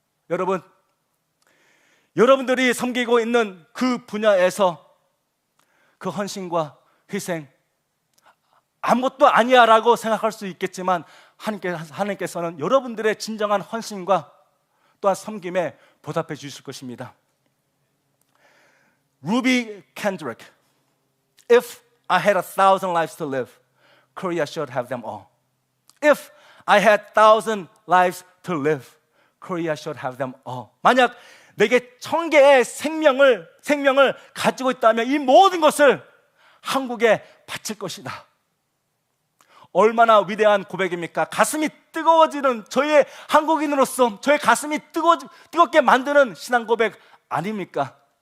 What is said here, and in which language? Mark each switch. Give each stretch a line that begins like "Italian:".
Korean: 여러분, 여러분들이 섬기고 있는 그 분야에서 그 헌신과 희생 아무것도 아니야 라고 생각할 수 있겠지만 하나님께서는 여러분들의 진정한 헌신과 또한 섬김에 보답해 주실 것입니다.
English: 루비 캔드릭, If I had 1,000 lives to live, Korea should have them all. If I had 1,000 lives to live, Korea should have them all.
Korean: 만약 내게 1,000개의 생명을 가지고 있다면 이 모든 것을 한국에 바칠 것이다. 얼마나 위대한 고백입니까? 가슴이 뜨거워지는 저의 한국인으로서 저의 가슴이 뜨겁게 만드는 신앙 고백 아닙니까?